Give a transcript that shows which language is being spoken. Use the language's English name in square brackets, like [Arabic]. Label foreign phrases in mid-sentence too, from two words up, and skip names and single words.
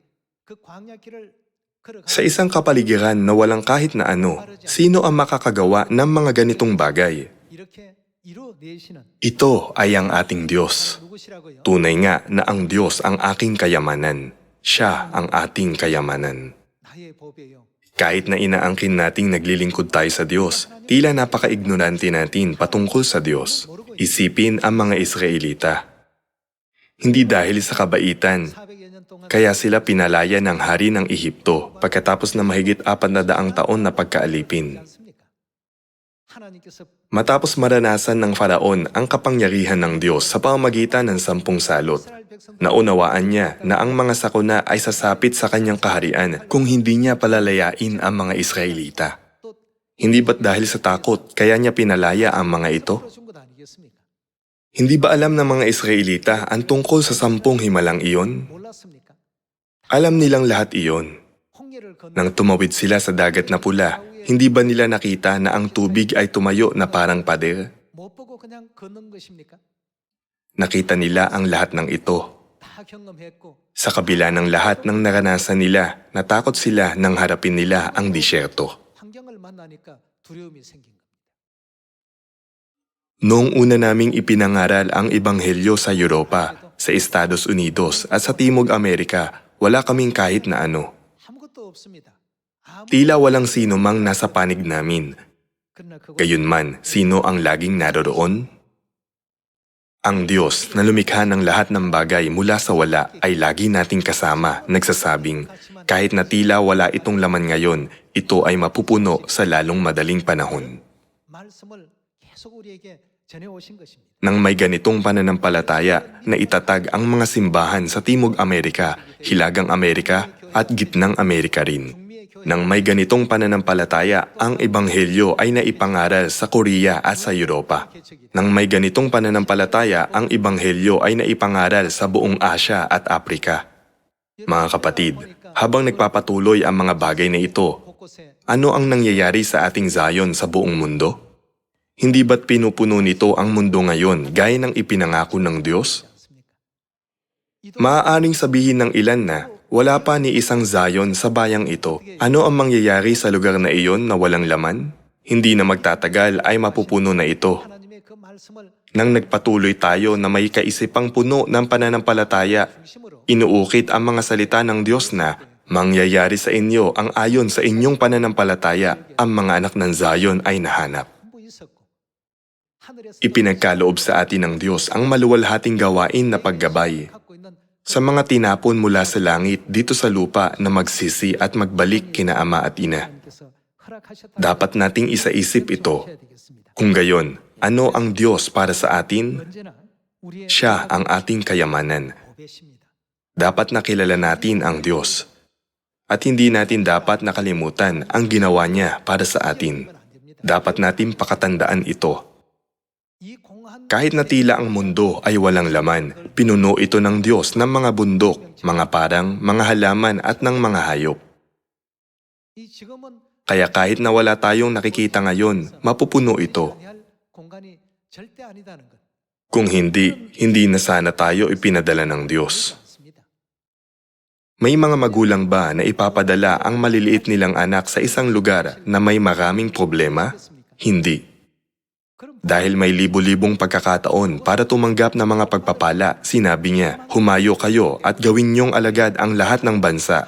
[Filipino] Sa isang kapaligiran na walang kahit na ano, sino ang makakagawa ng mga ganitong bagay? Ito ay ang ating Diyos. Tunay nga na ang Diyos ang aking kayamanan. Siya ang ating kayamanan. [Korean] 나의 보배요. [Filipino] Kahit na inaangkin nating naglilingkod tayo sa Diyos, tila napaka-ignorante natin patungkol sa Diyos. Isipin ang mga Israelita. Hindi dahil sa kabaitan, [Korean] 400여 년 동안 [Filipino] kaya sila pinalaya ng hari ng Ehipto pagkatapos na mahigit 400 taon na pagkaalipin. [Korean] 않습니까? 하나님께서 [Filipino] Matapos maranasan ng Faraon ang kapangyarihan ng Diyos sa pamamagitan ng 10 salot, [Korean] 이스라엘 백성 [Filipino] naunawaan niya na ang mga sakuna ay sasapit sa kanyang kaharian kung hindi niya palalayain ang mga Israelita. [Korean] 또 [Filipino] Hindi ba't dahil sa takot kaya niya pinalaya ang mga ito? [Korean] 풀어준 것 아니겠습니까? [Filipino] Hindi ba alam ng mga Israelita ang tungkol sa 10 himalang iyon? [Korean] 몰랐습니까? [Filipino] Alam nilang lahat iyon. [Korean] 홍해를 건너 [Filipino] Nang tumawid sila sa dagat na pula, hindi ba nila nakita na ang tubig ay tumayo na parang pader? [Korean] 못 보고 그냥 걷는 것입니까? [Filipino] Nakita nila ang lahat ng ito. [Korean] 다 경험했고 [Filipino] Sa kabila ng lahat ng naranasan nila, natakot sila nang harapin nila ang disyerto. [Korean] 환경을 만나니까 두려움이 생긴 겁니다. [Filipino] Noong una naming ipinangaral ang Ebanghelyo sa Europa, sa Estados Unidos at sa Timog Amerika, wala kaming kahit na ano. [Korean] 아무것도 없습니다. 아무 [Filipino] Tila walang sino mang nasa panig namin. [Korean] 그러나 그곳 [Filipino] Gayunman, sino ang laging naroroon? Ang Diyos na lumikha ng lahat ng bagay mula sa wala ay lagi nating kasama, nagsasabing, kahit na tila wala itong laman ngayon, ito ay mapupuno sa lalong madaling panahon. [Korean] 말씀을 계속 우리에게 전해 오신 것입니다. [Filipino] Nang may ganitong pananampalataya na itatag ang mga simbahan sa Timog Amerika, Hilagang Amerika at Gitnang Amerika rin. [Korean] 북미의 교회 [Filipino] Nang may ganitong pananampalataya, ang Ebanghelyo ay naipangaral sa Korea at sa Europa. Nang may ganitong pananampalataya, ang Ebanghelyo ay naipangaral sa buong Asya at Afrika. Mga kapatid, habang nagpapatuloy ang mga bagay na ito, [Korean] 곳곳에 [Filipino] ano ang nangyayari sa ating Zion sa buong mundo? Hindi ba't pinupuno nito ang mundo ngayon gaya ng ipinangako ng Diyos? [Korean] 않습니까? [Filipino] Maaaring sabihin ng ilan na wala pa ni isang Zion sa bayang ito. Ano ang mangyayari sa lugar na iyon na walang laman? Hindi na magtatagal ay mapupuno na ito. [Korean] 하나님의 그 말씀을 [Filipino] Nang nagpatuloy tayo na may kaisipang puno ng pananampalataya, [Korean] 중심으로 [Filipino] inuukit ang mga salita ng Diyos na mangyayari sa inyo ang ayon sa inyong pananampalataya, ang mga anak ng Zion ay nahanap. [Korean] 전부 있었고 하늘에서 [Filipino] Ipinagkaloob sa atin ng Diyos ang maluwalhating gawain na paggabay [Korean] 갖고 있는 [Filipino] sa mga tinapon mula sa langit dito sa lupa na magsisi at magbalik kina Ama at Ina. [Korean] 하나님께서 허락하셨다. [Filipino] Dapat nating isaisip ito. [Korean] 하셔야 되겠습니다. [Filipino] Kung gayon, ano ang Diyos para sa atin? [Korean] 언제나 우리의 [Filipino] Siya ang ating kayamanan. [Korean] 보배십니다. [Filipino] Dapat nakilala natin ang Diyos. At hindi natin dapat nakalimutan ang ginawa niya para sa atin. [Korean] 안 됩니다. [Filipino] Dapat natin pakatandaan ito. [Korean] 이 공한 [Filipino] Kahit na tila ang mundo ay walang laman, pinuno ito ng Diyos ng mga bundok, mga parang, mga halaman at ng mga hayop. [Korean] 이 지금은 [Filipino] Kaya kahit na wala tayong nakikita ngayon, mapupuno ito. [Korean] 관여할 공간이 절대 아니다는 것. [Filipino] Kung hindi, hindi na sana tayo ipinadala ng Diyos. [Korean] 않습니다. [Filipino] May mga magulang ba na ipapadala ang maliliit nilang anak sa isang lugar na may maraming problema? Hindi. [Korean] 그럼 [Filipino] Dahil may libo-libong pagkakataon para tumanggap ng mga pagpapala, sinabi niya, humayo kayo at gawin niyong alagad ang lahat ng bansa.